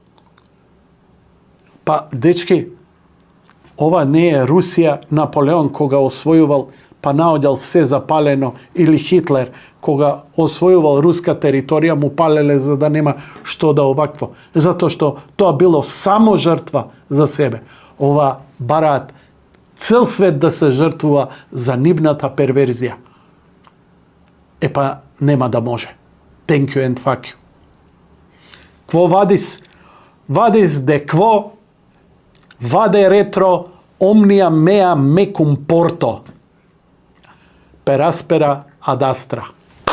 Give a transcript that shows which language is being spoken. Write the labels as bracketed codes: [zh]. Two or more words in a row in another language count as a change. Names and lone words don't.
[mk] Па, дечки, ова не е Русија, Наполеон кога освојувал, па наоѓал се запалено, или Хитлер кога освојувал руска територија, му палеле за да нема што да овакво. Затоа што тоа било само жртва за себе. Ова бараат цел свет да се жртвува за нивната перверзија. Епа, нема да може. [en] Thank you and fuck you. [la] Quo vadis? Vadis de quo vade retro omnia mea mecum porto per aspera ad astra.